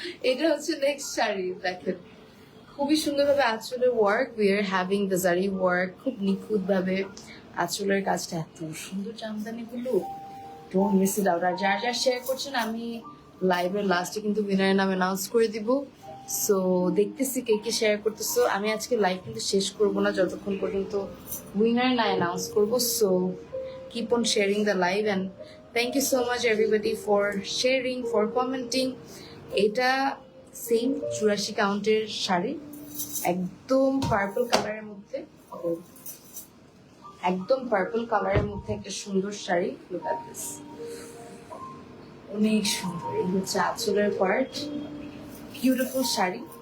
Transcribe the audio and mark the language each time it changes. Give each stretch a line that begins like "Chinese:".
Bangla: এটা হচ্ছে নেক্সট শাড়ি, দেখেন খুবই সুন্দরভাবে আঁচলের work,
English: we are having the zari work,
Bangla: খুব নিখুঁত ভাবে আঁচলের কাজটা, এত সুন্দর জামদানি গুলো,
English: Don't miss it out.
Bangla: আর যারা যারা শেয়ার করছেন, আমি লাইভের লাস্টে কিন্তু উইনারের নাম অ্যানাউন্স করে দিব। সো দেখতেছি কে কে শেয়ার করতেছো। আমি আজকে লাইভ কিন্তু শেষ করবো না যতক্ষণ পর্যন্ত উইনার না অ্যানাউন্স করবো।
English: So keep on sharing the live and thank you so much everybody for sharing, for commenting.
Bangla: এটা সেম 84 কাউন্টের শাড়ি, একদম পার্পল কালারের মধ্যে, একদম পার্পল কালারের মধ্যে একটা সুন্দর শাড়ি।
English: look at this,
Bangla: অনেক সুন্দর। এই হচ্ছে আঁচলের পার্ট, বিউটিফুল শাড়ি।